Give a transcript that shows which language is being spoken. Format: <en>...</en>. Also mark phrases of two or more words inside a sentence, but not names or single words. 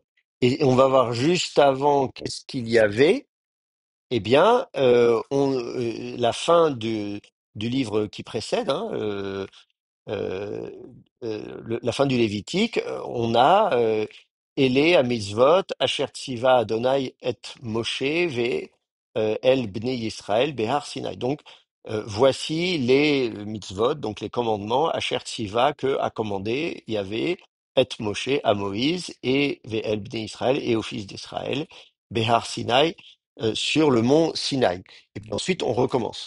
<fr>Et on va voir juste avant qu'est-ce qu'il y avait. Eh bien, la fin du livre qui précède, hein, euh, la fin du Lévitique, on a</fr> <he>אלה המצות, אשר צוה יהוה את משה ואל בני ישראל בהר סיני.</he> <fr>Donc, voici les mitzvot, donc les commandements,</fr> <he>אשר צוה</he> <fr>que a commandé Yahvé</fr> <he>את משה</he> <fr>à Moïse et</fr> <he>ואל בני ישראל</he> <fr>et aux fils d'Israël</fr> <he>בהר סיני</he> <fr>sur le mont Sinaï. Et puis ensuite, on recommence.</fr>